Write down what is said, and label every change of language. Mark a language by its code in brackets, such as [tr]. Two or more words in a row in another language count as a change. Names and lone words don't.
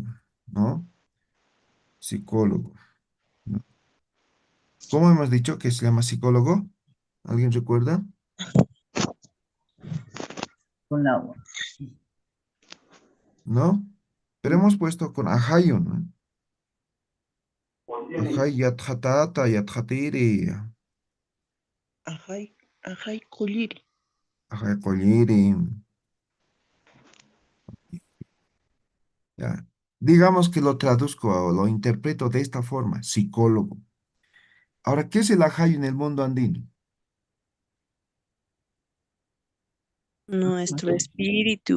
[es] ¿No? Psicólogo, ¿no? ¿Cómo hemos dicho que se llama psicólogo? ¿Alguien recuerda? con agua. ¿No? Pero hemos puesto con ajayo, ¿no? [ay] Ajay yatjatata, yatjatiri, Ajay, ajay, colliri. ajay colliri, [es] ya. Digamos que lo traduzco o lo interpreto de esta forma, psicólogo. Ahora, ¿qué es el ajayo en el mundo andino? Nuestro espíritu